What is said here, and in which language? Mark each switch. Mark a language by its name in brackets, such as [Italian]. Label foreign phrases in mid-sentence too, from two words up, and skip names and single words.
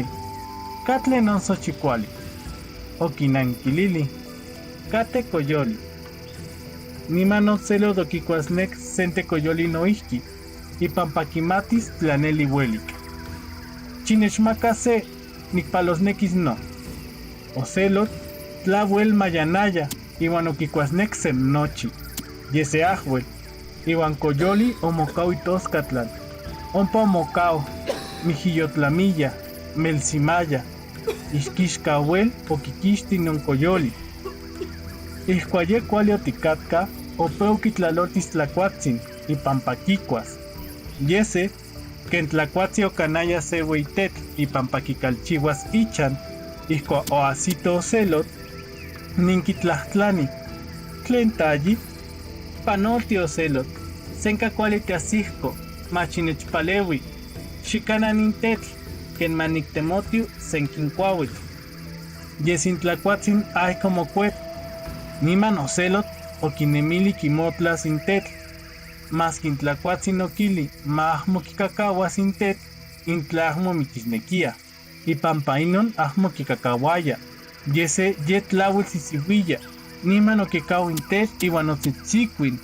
[Nahuatl languages] Catle non sochicuali. Oquinanquilili. Cate coyoli. Niman otzelo doquicuasnec sente coyoli noihki. Y pampaquimatis tlaneli huelic. Chinechmacase nicpalosnequis no. Ocelot tlahuel mayanaya. Iwan oquicuasnec sem nochi. Yese ahuel. Iwan coyoli omocao itoscatlan. Ompa omocao. Mijillotlamilla. Melsimaya. Ixquixcahuel oquiquixti non coyoli. Ihcuaye cuali oticatca opeu quitlalotis tlacuatzin y pampaquicuas. Yese que en tlacuatzi ocanaya se hueitet y pampaquicalchihuas ichan. Ihcua oasito ocelot. Ninquitlahtlani. Tlen tayi. Panolti ocelot. Senca cuali teasihco. Machinechpalewi. Xicana nintetl. Ken manictemotiu senquincuauitl. Yesin tlacuatzin ay como cuet. Niman ocelot oquinemili quimotla sin tetl. Mas quintlacuatzin oquili mahmo quicacaua sin tetl. Intlahmo miquisnequia. Y pampainon ahmo quicacahuaya. Yese yetlauel sisihuilla. Niman oquicau intet iwan otzitzicuin.